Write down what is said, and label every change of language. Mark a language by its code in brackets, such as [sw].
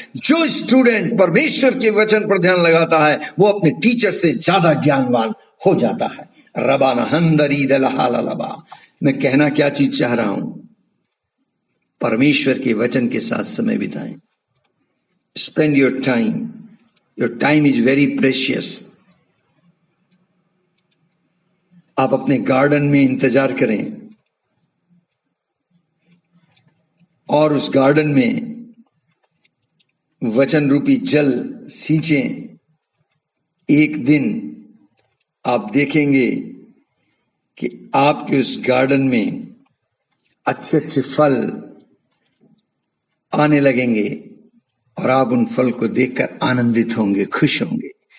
[hi] जो स्टूडेंट परमेश्वर के वचन पर ध्यान लगाता है वो अपने टीचर से ज्यादा ज्ञानवान हो जाता है। रबाना हंदरी दलहालबा। मैं कहना क्या चीज चाह रहा हूं, परमेश्वर के वचन के साथ समय बिताएं। [en] Spend your time. Your time is very precious. [hi] आप अपने गार्डन में इंतजार करें और उस गार्डन में वचन रूपी जल सींचें। एक दिन आप देखेंगे कि आपके उस गार्डन में अच्छे अच्छे फल आने लगेंगे और आप उन फल को देखकर आनंदित होंगे, खुश होंगे।